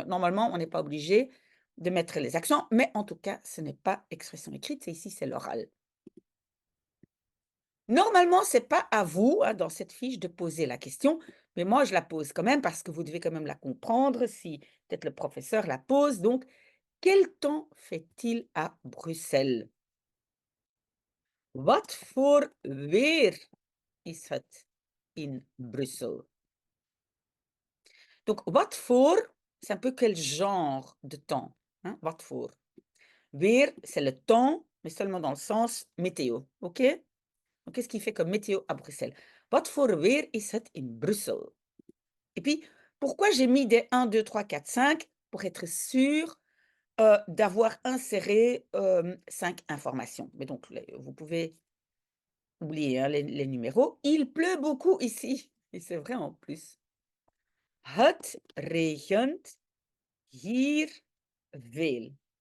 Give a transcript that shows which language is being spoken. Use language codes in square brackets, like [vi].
[fr] Normalement, on n'est pas obligé de mettre les accents, mais en tout cas, ce n'est pas expression écrite, c'est ici, c'est l'oral. Normalement, c'est pas à vous, hein, dans cette fiche de poser la question, mais moi, je la pose quand même parce que vous devez quand même la comprendre si peut-être le professeur la pose. Donc, quel temps fait-il à Bruxelles? [nl] Wat voor weer is het in Brussel? [fr] Donc, wat voor, c'est un peu quel genre de temps, hein? Wat voor. Weer, c'est le temps, mais seulement dans le sens météo, OK? Donc, qu'est-ce qu'il fait comme météo à Bruxelles? [nl] Wat voor weer is het in Brussel? [fr] Et puis, pourquoi j'ai mis des 1, 2, 3, 4, 5? Pour être sûr, d'avoir inséré, 5 informations. Mais donc les vous pouvez oublier, hein, les numéros. Il pleut beaucoup ici et c'est vrai en plus. [nl] Het regent hier veel.